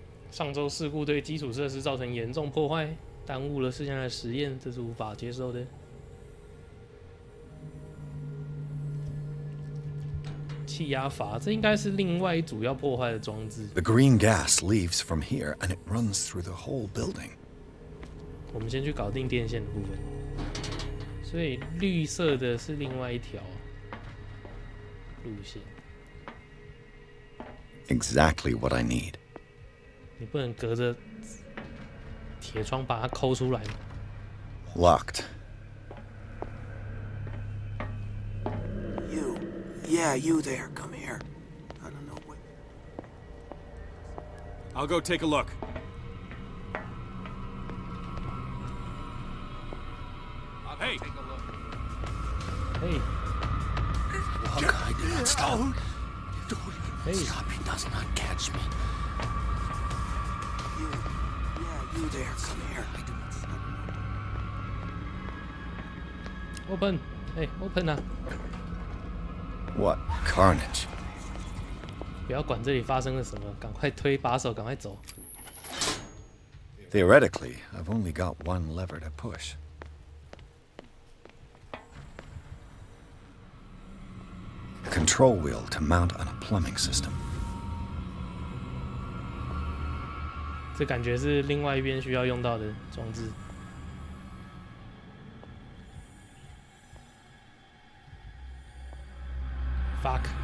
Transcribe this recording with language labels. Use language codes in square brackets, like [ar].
[zh] 上周事故对基础设施造成严重破坏，耽误了剩下的实验，这是无法接受的。气压阀，这应该是另外主要破坏的装置。 [en] The green gas leaves from here and it runs through the whole building. [zh] 我们先去搞定电线的部分。所以绿色的是另外一条路线。 [en] Exactly what I need. [zh] 你不能隔着铁窗把它抠出来吗 [en] Locked. Yeah, you there. Come here. I don't know what. I'll go take a look. Hey! Hey! Walk, I do not stop. Hey! Stop, he does not catch me. You there. Come here. Open! Hey, open 啊！ What carnage? [zh] 不要管这里发生了什么，赶快推把手，赶快走。 [en] Theoretically, I've only got one lever to push. A control wheel to mount on a plumbing system. [zh] 这感觉是另外一边需要用到的装置。 [en] Fuck！